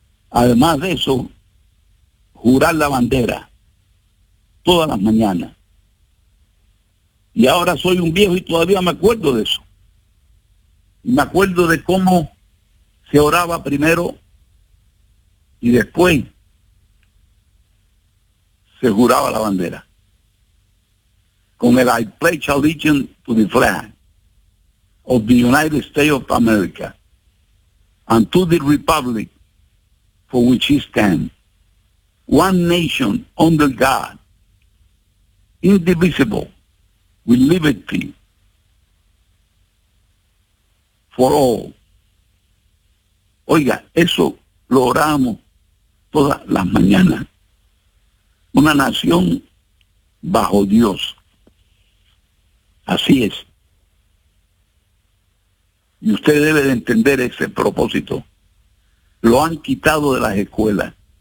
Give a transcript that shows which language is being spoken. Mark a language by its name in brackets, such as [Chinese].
[Spanish] Además de eso, jurar la bandera todas las mañanas. Y ahora soy un viejo y todavía me acuerdo de eso. Y me acuerdo de cómo se oraba primero y después se juraba la bandera. Con el [English] I pledge allegiance to the flag of the United States of America and to the republic for which he stands. One nation under God, indivisible, with liberty for all. [Spanish] Oiga, eso lo oramos todas las mañanas. Una nación bajo Dios. Así es. Y usted debe de entender ese propósito. Lo han quitado de las escuelas.